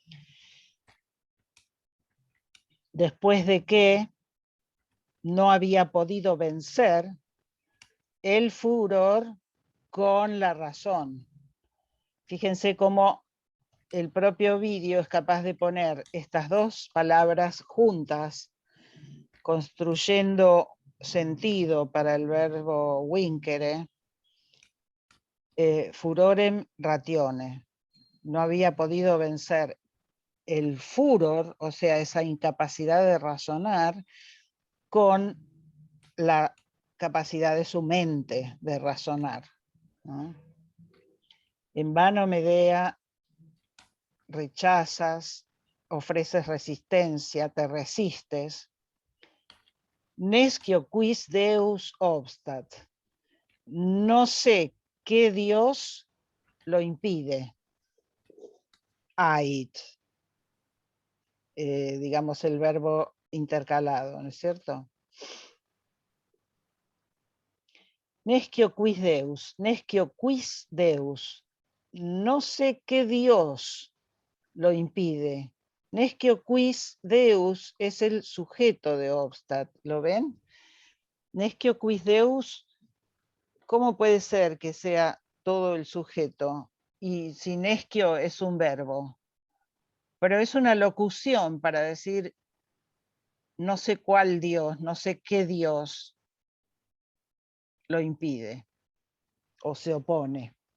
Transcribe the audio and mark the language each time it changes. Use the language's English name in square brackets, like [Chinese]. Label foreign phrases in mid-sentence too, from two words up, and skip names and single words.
[Spanish] Después de que no había podido vencer el furor con la razón. Fíjense cómo el propio Ovidio es capaz de poner estas dos palabras juntas, construyendo sentido para el verbo [Latin] vincere, furorem ratione. [Spanish] No había podido vencer el furor, o sea, esa incapacidad de razonar, con la capacidad de su mente de razonar, ¿no? En vano Medea rechazas, ofreces resistencia, te resistes. [Latin] Nescio quis Deus obstat. [Spanish] No sé qué Dios lo impide. Ait. Digamos el verbo intercalado, ¿no es cierto? [Latin] Nescio quis Deus, nescio quis Deus. [Spanish] No sé qué Dios lo impide. [Latin] Nescio quis Deus [Spanish] es el sujeto de obstat, ¿lo ven? [Latin] Nescio quis Deus, [Spanish] ¿cómo puede ser que sea todo el sujeto? Y si nescio es un verbo. Pero es una locución para decir no sé cuál Dios, no sé qué Dios lo impide o se opone.